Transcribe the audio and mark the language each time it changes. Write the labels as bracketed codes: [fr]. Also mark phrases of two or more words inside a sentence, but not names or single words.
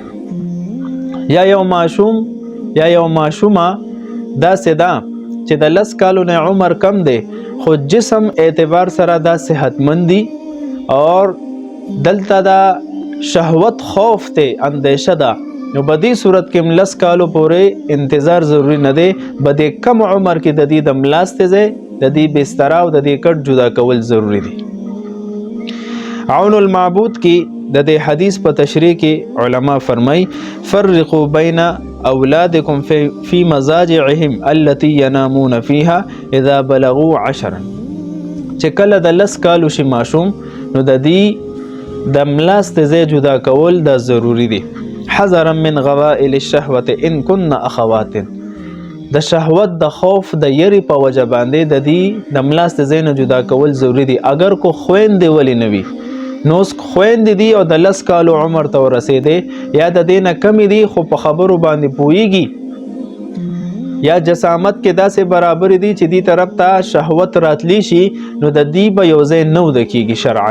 [ps] یا یو ماشوم یا یو ماشومه داسې ده چې د 10 کالو نه عمر کم دی خو جسم اعتبار سره دا صحتمند دي اور دلته دا شهوت خوف ته اندیشه ده، نو په دې صورت کې 10 کالو پورې انتظار ضروری نه دی. په دې کم عمر کې د دې د ملاستې ځای، د دې بستر او د دې کټ جدا کول ضروری دي. عون المعبود کې د دې حدیث په تشریح کې علما فرمای: [ar] فرقوا بین اولادکم فی مضاجعهم التي ينامون فيها اذا بلغوا 10. [ps] چې کله د 10 کالو شي ماشوم نو د دې د ملاستې ځای جدا کول دا ضروری دي. [ar] حذرا من غوائل الشهوة ان كن اخوات. [ps] د شهوت د خوف د یری په وجه باندې د دې د ملاستې ځای نه جدا کول ضروری دي. اگر کو خويندې ولی نه وي نو خويندې دي او د 10 کالو عمر ته ورسېدې یا د دې نه کمې دي خو په خبرو باندې پوهیږي یا جسامت کې داسې برابر دي چې دې طرف ته شهوت راتلی شي نو د دې به یو ځای نه وده کېږي شرعاً.